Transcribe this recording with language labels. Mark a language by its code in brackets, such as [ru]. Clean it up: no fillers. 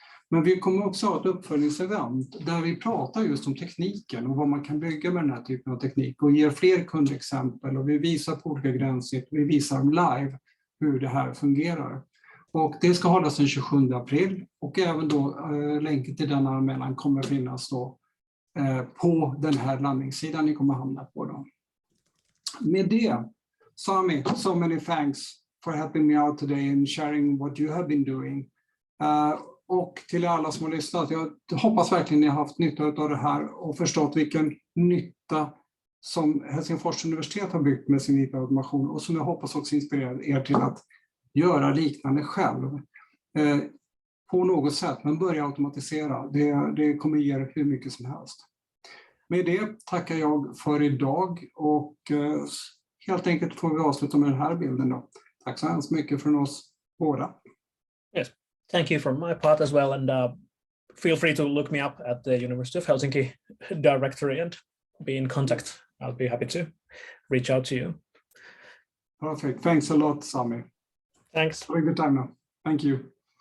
[sv] Men vi kommer också ha ett uppföljningsevent där vi pratar just om tekniken och vad man kan bygga med den här typen av teknik och ger fler kundexempel, och vi visar på olika gränssnitt, vi visar live hur det här fungerar. Och det ska hållas den 27 april, och även då länken till den anmälan kommer finnas då på den här landningssidan ni kommer hamna på då. Med det, [en] Sami, so many thanks for helping me out today and sharing what you have been doing. [sv] Och till alla som har lyssnat, jag hoppas verkligen ni har haft nytta av det här och förstått vilken nytta som Helsingfors universitet har byggt med sin IT-automation och som jag hoppas också inspirerar er till att göra liknande själv på något sätt, men börja automatisera. Det kommer ge er hur mycket som helst. Med det tackar jag för idag och helt enkelt får vi avsluta med den här bilden då. Tack så hemskt mycket från oss båda. [en] Yes, thank you from my part as well, and feel free to look me up at the University of Helsinki directory and be in contact. I'll be happy to reach out to you. Perfect. Thanks a lot, Sami. Thanks. Have a good time now. Thank you.